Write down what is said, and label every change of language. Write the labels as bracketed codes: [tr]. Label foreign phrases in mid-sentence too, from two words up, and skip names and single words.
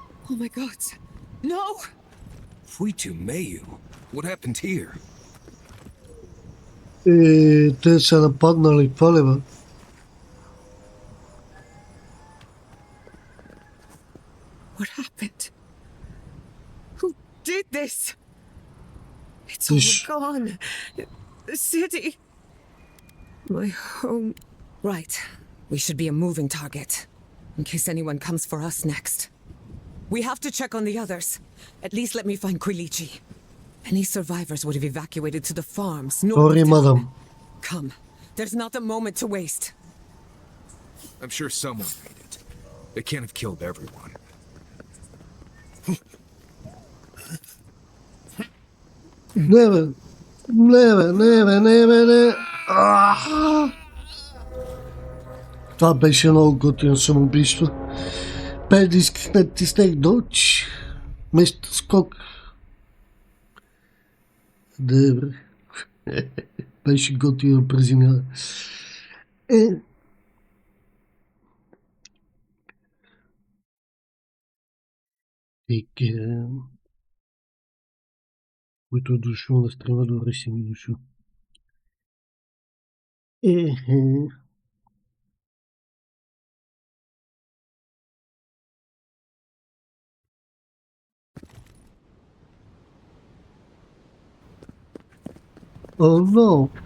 [en] Oh my god. No! Fuitu Mayu. What happened here? [bg] Те са нападнали, това ли бе? [en] What happened? Who did this? It's all Ish. gone. The city. My home. Right. We should be a moving target. In case anyone comes for us next. We have to check on the others. At least let me find Quilichi. Any survivors would have evacuated to the farms north Sorry, of town. madam. Come. There's not a moment to waste. I'm sure someone made it. They can't have killed everyone. [bg] Не бе. Не. Това беше много готино самоубийство. Без да исках натиснах доч. Вместо скок. Добре. Беше готино презинява. Така. Който е дошъл на стрима, добре си ми дошъл. [en] Oh no!